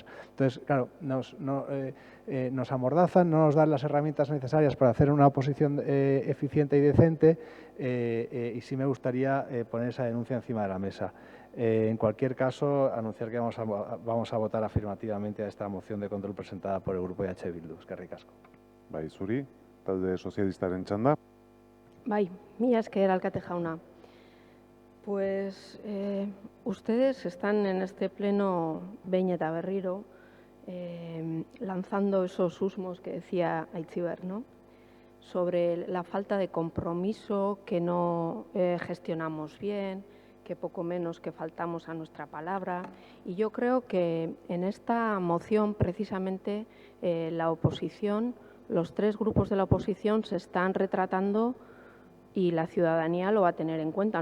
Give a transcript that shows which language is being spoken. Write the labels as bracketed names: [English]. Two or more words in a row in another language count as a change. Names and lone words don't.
[Spanish] Entonces, claro, nos amordazan, no nos dan las herramientas necesarias para hacer una oposición eficiente y decente, y sí me gustaría poner esa denuncia encima de la mesa. En cualquier caso, anunciar que vamos a votar afirmativamente a esta moción de control presentada por el Grupo de EH Bildu. [Basque] Eskerrik asko. Bai, zuri. Talde sozialistaren txanda. Bai, mila esker alkate jauna. [Spanish] Pues ustedes están en este pleno [Basque] behin eta berriro [Spanish] lanzando esos husmos que decía Aitziber, ¿no? Sobre la falta de compromiso, que no gestionamos bien, que poco menos que faltamos a nuestra palabra. Y yo creo que en esta moción precisamente la oposición, los tres grupos de la oposición se están retratando y la ciudadanía lo va a tener en cuenta.